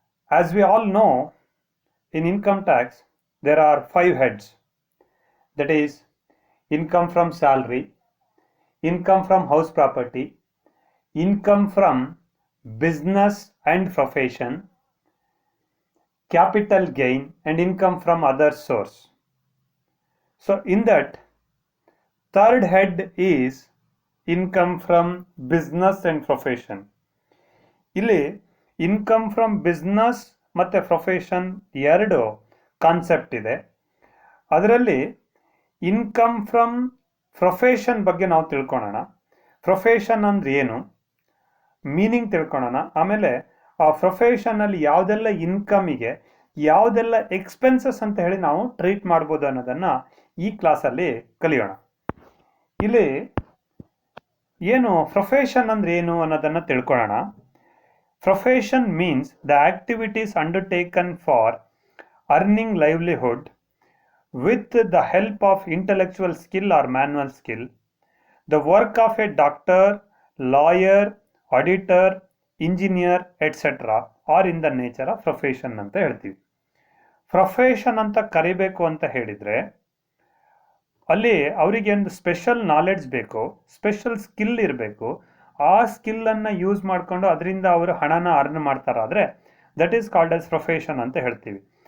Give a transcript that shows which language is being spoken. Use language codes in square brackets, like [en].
[en] As we all know, in income tax there are 5 heads, that is income from salary, income from house property, income from business and profession, capital gain, and income from other source. So in that, third head is income from business and profession. [kn] ಇಲ್ಲಿ income from business ಮತ್ತು profession ಎರಡು concept ಇದೆ. ಅದರಲ್ಲಿ income from profession ಬಗ್ಗೆ ನಾವು ತಿಳ್ಕೊಳ್ಳೋಣ. Profession ಅಂದ್ರೆ ಏನು, ಮೀನಿಂಗ್ ತಿಳ್ಕೊಳ್ಳೋಣ. ಆಮೇಲೆ ಆ ಪ್ರೊಫೆಷನಲ್ಲಿ ಯಾವುದೆಲ್ಲ ಇನ್ಕಮಿಗೆ ಯಾವುದೆಲ್ಲ ಎಕ್ಸ್ಪೆನ್ಸಸ್ ಅಂತ ಹೇಳಿ ನಾವು ಟ್ರೀಟ್ ಮಾಡ್ಬೋದು ಅನ್ನೋದನ್ನು ಈ ಕ್ಲಾಸಲ್ಲಿ ಕಲಿಯೋಣ. ಇಲ್ಲಿ ಏನು ಪ್ರೊಫೆಷನ್ ಅಂದ್ರೆ ಏನು ಅನ್ನೋದನ್ನು ತಿಳ್ಕೊಳ್ಳೋಣ. [en] Profession means the activities undertaken for earning livelihood with the help of intellectual skill or manual skill. The work of a doctor, lawyer, auditor, engineer, etc. are in the nature of profession [kn] ಅಂತ ಹೇಳ್ತೀವಿ. Profession ಅಂತ ಕರಿಬೇಕು ಅಂತ ಹೇಳಿದರೆ ಅಲ್ಲಿ ಅವರಿಗೆ ಒಂದು special knowledge ಬೇಕು, ಸ್ಪೆಷಲ್ ಸ್ಕಿಲ್ ಇರಬೇಕು. ಆ ಸ್ಕಿಲ್ಲನ್ನು ಯೂಸ್ ಮಾಡಿಕೊಂಡು ಅದರಿಂದ ಅವರು ಹಣನ earn ಮಾಡ್ತಾರಾದರೆ [en] that is called as profession [kn] ಅಂತ ಹೇಳ್ತೀವಿ.